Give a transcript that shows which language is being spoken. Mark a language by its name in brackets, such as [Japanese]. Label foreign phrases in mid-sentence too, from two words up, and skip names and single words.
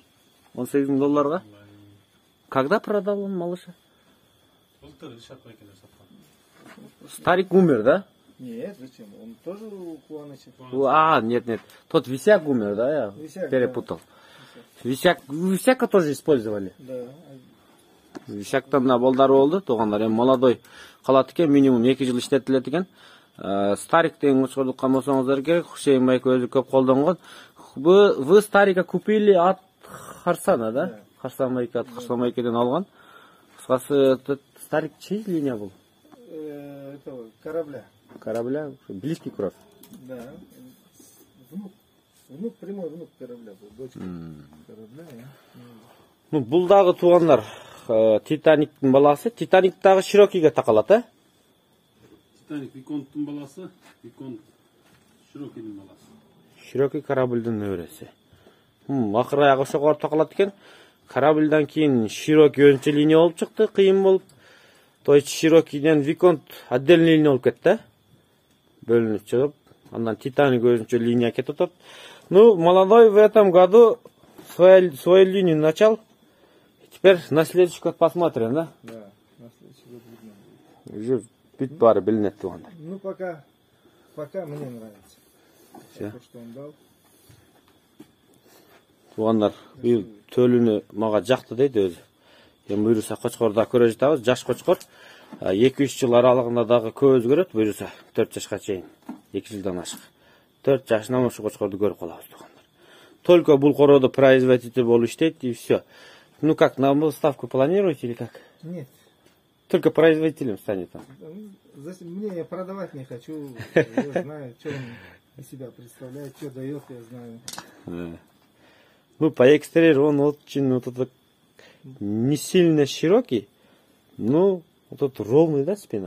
[Russian] $18 000? Когда продал он малыша? [Kyrgyz] Былтыр Ильшат Байкелер саткан. [Russian] Старик умер, да? Нет, зачем? Он тоже у Куланыча. Нет. Тот Висяк умер, да? Я Висяк, перепутал. Да. Висяка тоже использовали? Да. [Kyrgyz] Висяктан да балдар болду, туугандар. Эми молодой калат экен, минимум 2 жыл иштетилет экен. Старик деген кочкорду камасаңыздар керек. Хусейн Байке өзү көп колдонгон. [Russian] Вы старика купили от Харсана, да? [Kyrgyz] Харсан Байке от Харсан Байкеден алган. Кыскасы, [Russian] старик чей линия был? Этого корабля. Корабля? Близкий кровь? Да. Внук, прямой внук корабля был. Дочка корабля. Ну, [Kyrgyz] бул дагы туугандар, Титаниктин баласы. Титаник дагы Широкиге такалат, а? Титаник Виконттун баласы, Виконт Широкийдин баласы. Широкий корабльдин небереси. Акыры аягы ошого такалат экен. Корабльдан кийин Широкий өзүнчө линия болуп чыкты, кыйын болуп. [Russian] То есть [Kyrgyz] Широкийден Виконт [Russian] отдельный линия [Kyrgyz] болуп кетти, бөлүнүп чыгып. Андан Титаник өзүнчө линия кетип атат. [Russian] Ну, молодой в этом году свою линию начал. Теперь на следующий год посмотрим, да? Да, на следующий год видно. [Kyrgyz] Уже бүт баары билинет туугандар. [Russian] Ну, пока мне нравится. Все. То, что он дал. [Kyrgyz] Туугандар, бул төлүнү мага жакты дейт өзү. Эми буюрса кочкорду көрө жатабыз, жаш кочкор. 2-3 жыл аралыгында дагы көп өзгөрөт, буюрса 4 жашка чейин. 2 жылдан ашык. 4 жашынан ушу кочкорду көрүп калабыз туугандар. Только бул короодо производитель болуп иштейт и все. [Russian] Ну как, на выставку планируете или как? Нет. Только производителем станет он. Мне я продавать не хочу. Я знаю, что он из себя представляет, что дает, я знаю. Да. Ну, по экстерьеру он очень вот этот не сильно широкий, но вот этот ровный, да, спина?